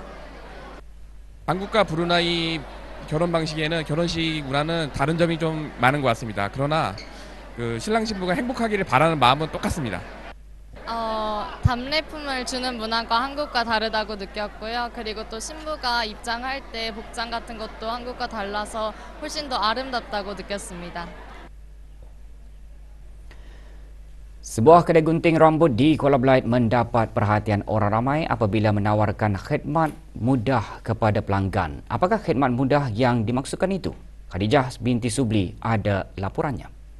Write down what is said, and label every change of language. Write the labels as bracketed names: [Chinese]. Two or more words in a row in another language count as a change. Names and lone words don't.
[Korean] 한국과 브루나이 결혼 방식에는 결혼식 문화는 다른 점이 좀 많은 것 같습니다. 그러나 신랑 신부가 행복하기를 바라는 마음은 똑같습니다. 답례품을 주는 문화가 한국과 다르다고 느꼈고요. 그리고 또 신부가 입장할 때 복장 같은 것도 한국과 달라서 훨씬 더 아름답다고 느꼈습니다. [Malay] Sebuah kedai gunting rambut di Kuala Belait mendapat perhatian orang ramai apabila menawarkan khidmat mudah kepada pelanggan. Apakah khidmat mudah yang dimaksudkan itu? Khadijah binti Subli ada laporannya.